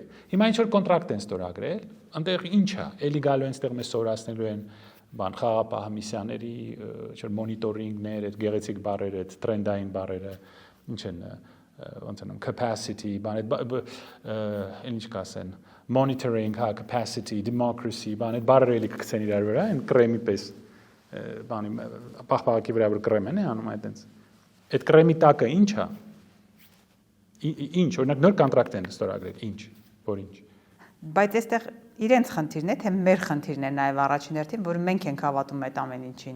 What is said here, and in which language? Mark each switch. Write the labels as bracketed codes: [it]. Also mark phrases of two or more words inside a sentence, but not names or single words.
[hy] Հիմա ինչ որ կոնտրակտ են ստորագրել, այնտեղ ինչ է, էլի գալու են ստեղ մեզ սովորացնելու են բան խաղապահ միսիաների, չէ՞ մոնիտորինգներ, այդ գեղեցիկ բառերը, այդ տրենդային բառերը, ինչ են ոնց անեմ capacity, բան այդ ինչ կասեն, [en] monitoring, capacity, democracy, [hy] բան այդ բառերը էլի կգցեն իրար վրա, այն կրեմի պես բանի պահպաղակի վրա որ կրեմ են անում այդտենց։ Այդ կրեմի տակը ի՞նչ է։ Ինչ, օրինակ նոր կոնտրակտ են ստորագրել, ինչ, որ ինչ։ Բայց այստեղ իրենց խնդիրն է, թե մեր խնդիրն է նաև առաջին հերթին, որ մենք ենք հավատում այդ ամեն ինչին։